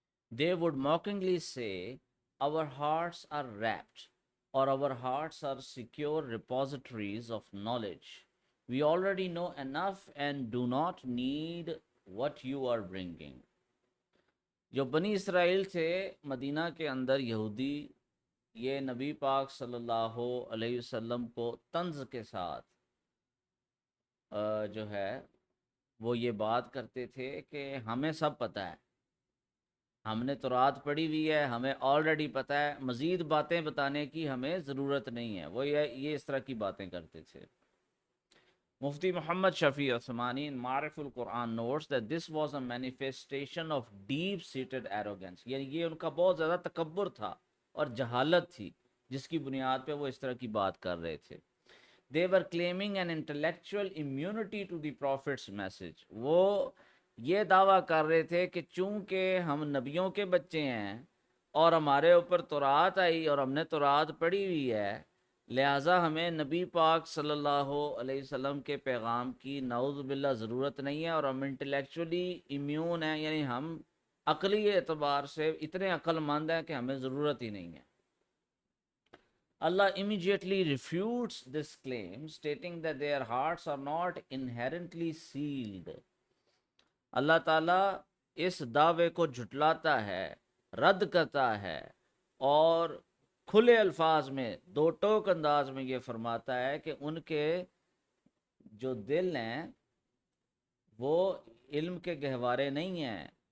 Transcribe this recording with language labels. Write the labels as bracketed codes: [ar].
[en] They would mockingly say, "Our hearts are wrapped, or our hearts are secure repositories of knowledge. We already know enough and do not need what you are bringing." [ur] جو بنی اسرائیل تھے مدینہ کے اندر یہودی، یہ نبی پاک صلی اللہ علیہ وسلم کو طنز کے ساتھ جو ہے وہ یہ بات کرتے تھے کہ ہمیں سب پتہ ہے، ہم نے تورات پڑھی ہوئی ہے، ہمیں آلریڈی پتہ ہے، مزید باتیں بتانے کی ہمیں ضرورت نہیں ہے. وہ یہ اس طرح کی باتیں کرتے تھے. [en] Mufti Muhammad Shafi Usmani in Maarif al-Quran notes that this was a manifestation of deep seated arrogance. [ur] یعنی یہ ان کا بہت زیادہ تکبر تھا اور جہالت تھی جس کی بنیاد پہ وہ اس طرح کی بات کر رہے تھے. [en] They were claiming an intellectual immunity to the prophet's message. [ur] وہ یہ دعویٰ کر رہے تھے کہ چونکہ ہم نبیوں کے بچے ہیں اور ہمارے اوپر تورات آئی اور ہم نے تورات پڑھی ہوئی ہے، لہٰذا ہمیں نبی پاک صلی اللہ علیہ وسلم کے پیغام کی نعوذ باللہ ضرورت نہیں ہے، اور ہم [en] intellectually immune [ur] ہیں، یعنی ہم عقلی اعتبار سے اتنے عقل مند ہیں کہ ہمیں ضرورت ہی نہیں ہے. [en] Allah immediately refutes this claim, stating that their hearts are not inherently sealed. [ur] اللہ تعالیٰ اس دعوے کو جھٹلاتا ہے، رد کرتا ہے، اور کھلے الفاظ میں دو ٹوک انداز میں یہ فرماتا ہے کہ ان کے جو دل ہیں وہ علم کے گہوارے نہیں ہیں،